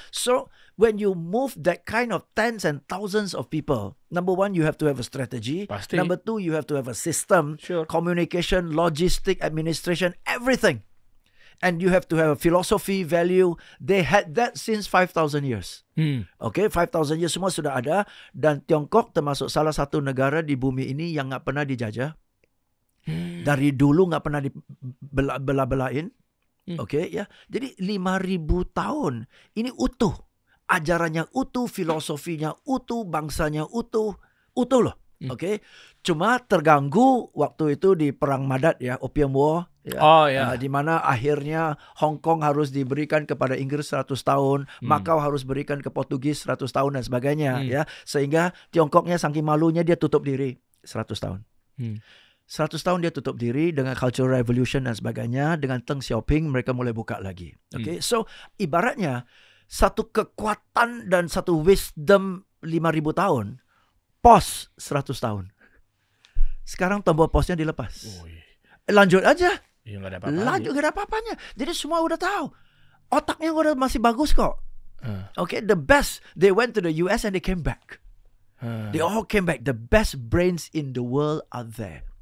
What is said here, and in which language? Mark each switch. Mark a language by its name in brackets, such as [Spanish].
[English] So when you move that kind of tens and thousands of people, number one you have to have a strategy. [Indonesian] Pasti. [English] Number two you have to have a system, communication, logistic, administration, everything, and you have to have a philosophy, value. They had that since 5,000 years. [Indonesian] Oke, 5,000 years semua sudah ada dan Tiongkok termasuk salah satu negara di bumi ini yang nggak pernah dijajah. Dari dulu nggak pernah dibelah-belahin. Oke, ya. Jadi 5.000 tahun ini utuh. Ajarannya utuh, filosofinya utuh, bangsanya utuh loh. Oke. Cuma terganggu waktu itu di perang Madat ya, Opium War Ya. Di mana akhirnya Hong Kong harus diberikan kepada Inggris 100 tahun, Macau harus berikan ke Portugis 100 tahun dan sebagainya, ya. Sehingga Tiongkoknya saking malunya dia tutup diri 100 tahun. 100 tahun dia tutup diri dengan Cultural Revolution dan sebagainya. Dengan Deng Xiaoping mereka mulai buka lagi. Okay? So ibaratnya satu kekuatan dan satu wisdom 5.000 tahun, pos 100 tahun. Sekarang tombol posnya dilepas. Lanjut aja. Nggak ada apa-apanya. Lanjut, nggak ada apa-apanya. Jadi semua udah tahu. Otaknya udah masih bagus kok. [English] Okay, the best. They went to the US and they came back. They all came back. The best brains in the world are there.